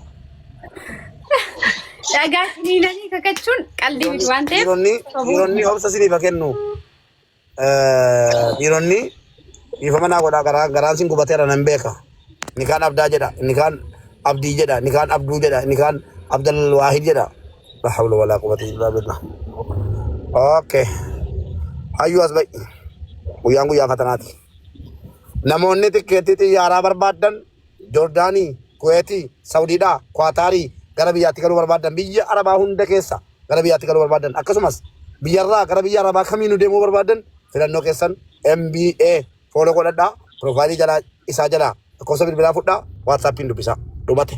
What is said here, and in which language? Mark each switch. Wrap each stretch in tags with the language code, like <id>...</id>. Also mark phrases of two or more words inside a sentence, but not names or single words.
<om>Dhagaa diinanii kakachuun qalbii miti waan ta'eef. Dhiironni obsa siniif kennu. Dhiironni dhiifama naa godhaa garaan sin gubateera nan beeka. Inni kaan abdaa jedha, inni kaan abdii jedha, inni kaan abduu jedha, inni kaan abdal waahid jedha.</om> <ar>لا حول ولا قوة إلا بالله.</ar> <om>Okay. Hayyuu as ba'i. Guyyaa fatanaati. Namoonni tikeetii xiyyaaraa barbaadan Joordaanii, Kuweetii, Saawudiidhaa, Kwaataarii gara biyyaatti galuu barbaadan biyya Arabaa hunda keessa gara biyyaatti galuu barbaadan akkasumas biyyarraa gara biyya Arabaa kamiinuu deemuu barbaadan filannoo keessan MBA fooloo godhadhaa piroofaayilii jalaa isaa jalaa lakkoofsa bilbilaa fudhaa waatsaappiin dubbisaa dhumate.</om>